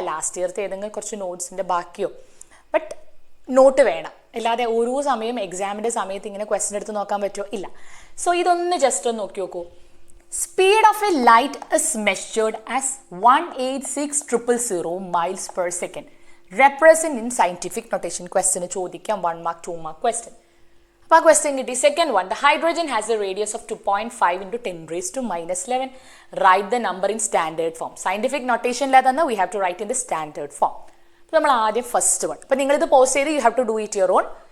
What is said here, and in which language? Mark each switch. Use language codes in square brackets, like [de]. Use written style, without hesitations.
[ml] Last ഇയർത്തെ ഏതെങ്കിലും കുറച്ച് നോട്ട്സിൻ്റെ ബാക്കിയോ, but not വേണം. അല്ലാതെ ഓരോ സമയം എക്സാമിൻ്റെ സമയത്ത് ഇങ്ങനെ ക്വസ്റ്റൻ എടുത്ത് നോക്കാൻ പറ്റുമോ? ഇല്ല. [en] so [ml] ഇതൊന്ന് ജസ്റ്റ് ഒന്ന് നോക്കി നോക്കൂ. [en] Speed of a light is measured as 186,000 miles per second. Represent in scientific notation. [ml] Question ചോദിക്കാം 1 mark 2 mark ക്വസ്റ്റ്യൻ. അപ്പോൾ ആ ക്വസ്റ്റ്യൻ കിട്ടി. [en] Second one, the hydrogen has a radius of 2.5 × 10⁻⁻11. Write the number in standard form. [ml] Scientific നൊട്ടേഷനിലെ തന്നെ [en] We have to write in the standard form. [ml] അപ്പോൾ നമ്മൾ ആദ്യം first one. അപ്പോൾ നിങ്ങളിത് പോസ് ചെയ്ത് [en] You have to do it your own.